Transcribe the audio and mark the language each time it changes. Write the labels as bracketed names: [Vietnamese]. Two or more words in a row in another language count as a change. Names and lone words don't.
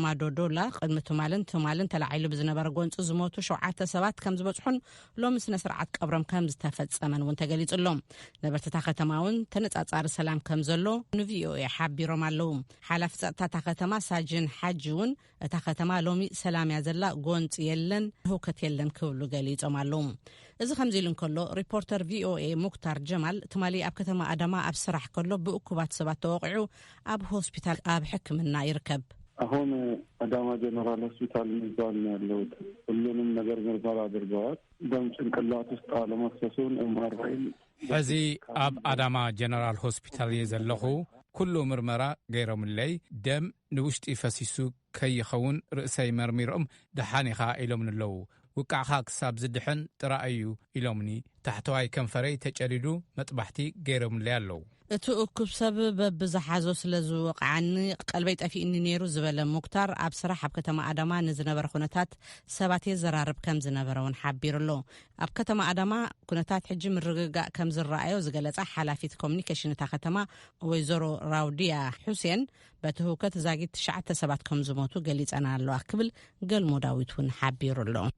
[Tigrinya] ዶዶላ ቅድሚ ትማልን ተላዒሉ ብዝነበረ ጎንፂ ዝሞቱ 7 ሰባት ከም ዝበጽሑን ሎሚ ስነ ስርዓት ቀብሮም ከም ዝተፈጸመን እውን ተገሊጹሎም ነበርታ ከተማ እውን ተነጻጻሪ ሰላም ከም ዘሎ ንቪኦኤ ሓቢሮም ኣለዉ ሓላፊ ጸጥታ ከተማ ሳጅን ሓጂ እውን እታ ከተማ ሎሚ ሰላም ያዘላ ጎንፂ የለን ሁከት የለን ክብሉ ገሊጾም ኣለዉ እዚ ከምዚ ኢሉ እንከሎ ሪፖርተር ቪኦኤ ሙክታር ጀማል ትማሊ ኣብ ከተማ አዳማ ኣብ ስራሕ ከሎ ብእኩባት ሰባት ተወቂዑ ኣብ ሆስፒታል ኣብ ሕክምና ይርከብ [Amharic] አሁን አዳማ ጀነራል ሆስፒታል ይዟል ያለው ሁሉንም ነገር ምርመራ አድርገዋል ደም ጭንቅላት ውስጥ አለመፍሰሱን ኤምአርአይ [Tigrinya] ሕዚ ኣብ አዳማ ጀነራል ሆስፒታል የዘለኹ ኩሉ ምርመራ ገይሮምለይ ደም ንውሽጢ ፈሲሱ ከይኸውን ርእሰይ መርሚሮም ደሓኒኻ ኢሎም ንለዉ ውቃዕኻ ክሳብ ዝድሕን ጥራእዩ ኢሎምኒ ታሕተዋይ ከንፈረይ ተጨዲዱ መጥባሕቲ ገይሮምለይ ኣለዉ እቲ እኩብ ሰብ በብዝሓዞ ስለ ዝወቕዓኒ ቀልበይ ጠፊእኒ ነይሩ ዝበለ ሙክታር ኣብ ስራሕ ኣብ ከተማ አዳማ ንዝነበረ ኩነታት ሰባት የዘራርብ ከም ዝነበረውን ሓቢሩሎ ኣብ ከተማ አዳማ ኩነታት ሕጂ ምርግጋእ ከም ዝረኣዮ ዝገለጸ ሓላፊት ኮሙኒኬሽን እታ ከተማ ወይዘሮ ራውዲያ ሁሴን በቲ ሁከት ዛጊት 9 ሰባት ከም ዝሞቱ ገሊጸና ኣለዋ ክብል ገልሞ ዳዊት እውን ሓቢሩሎ